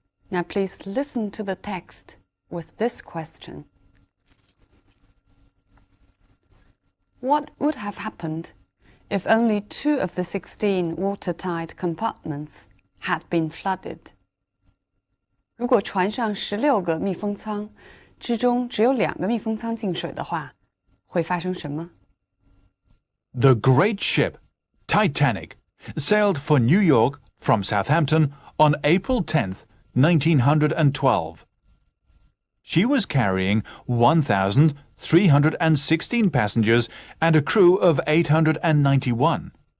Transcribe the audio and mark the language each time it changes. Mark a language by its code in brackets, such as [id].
[en] Now please listen to the text with this question. What would have happened if only 2 of the 16 watertight compartments had been flooded? [zh] 如果船上16个密封舱之中只有2个密封舱进水的话，会发生什么？ [en] The great ship, Titanic, sailed for New York from Southampton on April 10th, 1912. She was carrying 1,316 passengers and a crew of 891.